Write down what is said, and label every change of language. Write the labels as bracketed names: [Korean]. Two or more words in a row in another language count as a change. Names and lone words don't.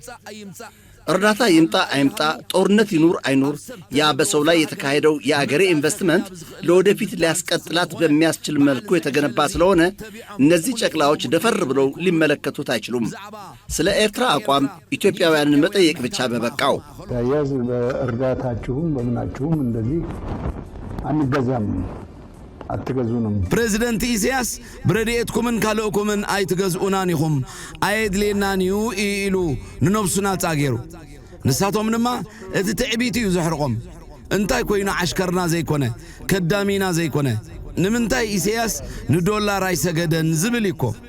[Amharic] እርዳታ ይምጣ አይምጣ፣ ጦርነት ይኑር አይኑር፣ ያ በሰው ላይ የተካሄደው የአገሬ ኢንቨስትመንት ለወደፊት ሊያስቀጥላት በሚያስችል መልኩ የተገነባ ስለሆነ እነዚህ ጨቅላዎች ደፈር ብለው ሊመለከቱት አይችሉም። ስለ ኤርትራ አቋም ኢትዮጵያውያንን መጠየቅ ብቻ በበቃው። ያዝ በእርዳታችሁም በምናችሁም እንደዚህ አንገዛም፣ አትገዙንም። [Tigrinya] ፕሬዚደንት ኢሳያስ ብረድኤትኩምን ካልእኩምን ኣይትገዝኡናን ኢኹም ኣየድልየናን እዩ ኢሉ ንነብሱና ጻጌሩ። ንሳቶም ድማ እቲ ትዕቢት እዩ ዘሕርቆም። እንታይ ኮይኑ ዓሽከርና ዘይኮነ ከዳሚና ዘይኮነ ንምንታይ ኢሳያስ ንዶላር ኣይሰገደን ዝብል እኮ።